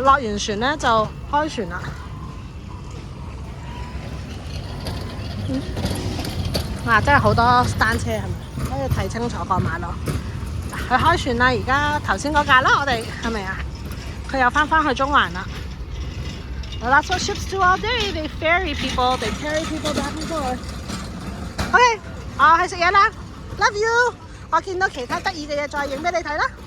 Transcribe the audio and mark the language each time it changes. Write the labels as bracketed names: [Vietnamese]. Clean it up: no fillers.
[Chinese] 落完船咧就開船啦。哇！真係好多單車係咪？可以睇清楚個馬路。佢開船啦，而家頭先嗰架啦，我哋係咪啊？佢又翻去中環啦。 [English] Well, that's what ships do all day. They ferry people. They carry people back and forth. [Chinese] OK， 我去食嘢啦。 [English] Love you。 [Chinese] 我見到其他得意嘅嘢再影俾你睇啦。